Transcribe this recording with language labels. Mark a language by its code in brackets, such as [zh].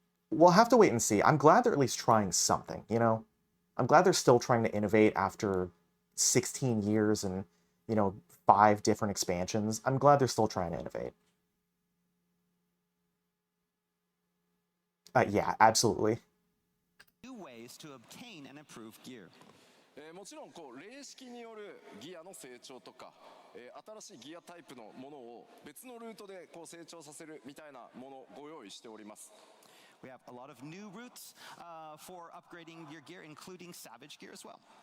[en] We'll have to wait and see. I'm glad they're at least trying something, you know? I'm glad they're still trying to innovate after 16 years and, you know, 5 different expansions. I'm glad they're still trying to innovate. Yeah, absolutely. New ways to obtain and improve gear. [ja] もちろんこう霊式によるギアの成長とか、新しいギアタイプのものを別のルートでこう成長させるみたいなものをご用意しております。 [en] We have a lot of new routes for upgrading your gear, including Savage gear as well.